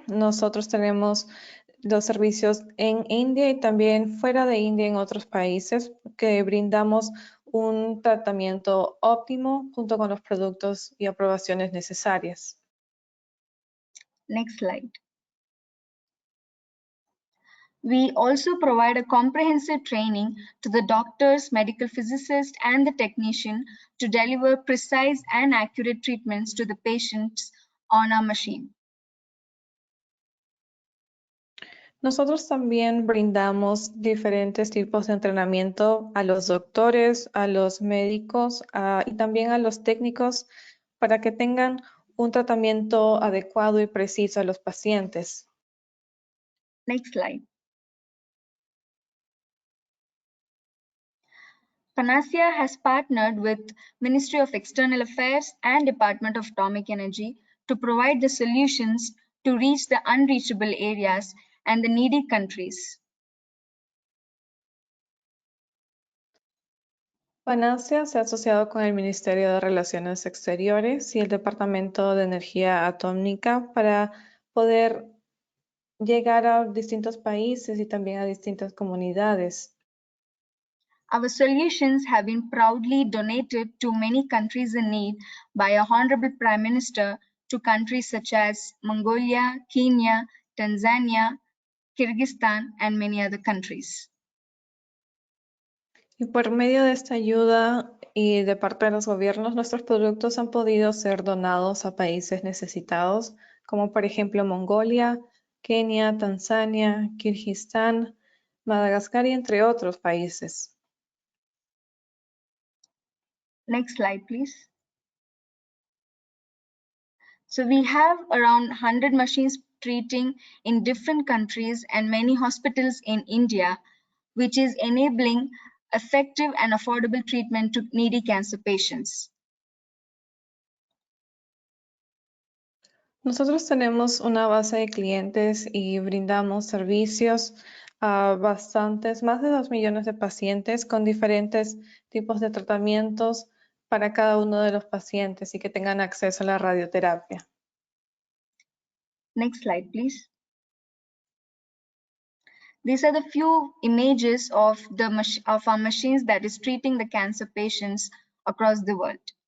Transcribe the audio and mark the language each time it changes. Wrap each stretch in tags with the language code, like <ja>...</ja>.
<es>Nosotros tenemos los servicios en India y también fuera de India en otros países que brindamos un tratamiento óptimo junto con los productos y aprobaciones necesarias.</es> <en>Next slide. We also provide a comprehensive training to the doctors, medical physicists, and the technician to deliver precise and accurate treatments to the patients on our machine.</en> <es>Nosotros también brindamos diferentes tipos de entrenamiento a los doctores, a los médicos y también a los técnicos para que tengan un tratamiento adecuado y preciso a los pacientes.</es> <en>Next slide. Panicia has partnered with Ministry of External Affairs and Department of Atomic Energy to provide the solutions to reach the unreachable areas and the needy countries.</en> <es>Panicia se ha asociado con el Ministerio de Relaciones Exteriores y el Departamento de Energía Atómica para poder llegar a distintos países y también a distintas comunidades.</es> <en>Our solutions have been proudly donated to many countries in need by our Honorable Prime Minister to countries such as Mongolia, Kenya, Tanzania, Kyrgyzstan, and many other countries.</en> <es>Y por medio de esta ayuda y de parte de los gobiernos, nuestros productos han podido ser donados a países necesitados, como por ejemplo Mongolia, Kenia, Tanzania, Kirguistán, Madagascar y entre otros países.</es> <en>Next slide, please. So we have around 100 machines treating in different countries and many hospitals in India. which is enabling effective and affordable treatment to needy cancer patients.</en> <es>Nosotros tenemos una base de clientes y brindamos servicios a más de 2 millones de pacientes con diferentes tipos de tratamientos para cada uno de los pacientes y que tengan acceso a la radioterapia.</es> <en>Next slide, please. These are the few images of our machines that is treating the cancer patients across the world.</en>